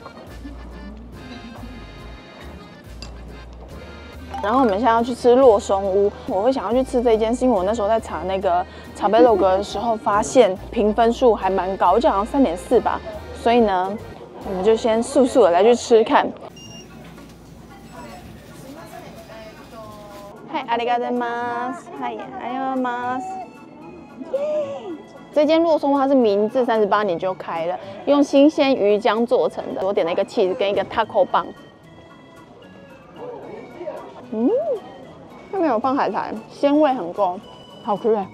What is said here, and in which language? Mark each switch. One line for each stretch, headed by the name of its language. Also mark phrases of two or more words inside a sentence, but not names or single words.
Chinese: 然後我們現在要去吃洛松屋，我會想要去吃這一間，是因為我那時候在查那個茶杯洛格的時候，發現評分數還蠻高，就好像3.4吧。所以呢，我們就先速速的來去吃看。嗨，
Japanese: ありがとうございます。嗨，ありがとうございます。
Chinese: 耶！這間洛松屋它是明治38年就開了，用新鮮魚漿做成的。我點了一個 cheese 跟一個 taco 棒。上面有放海苔，鮮味很夠，好吃哎！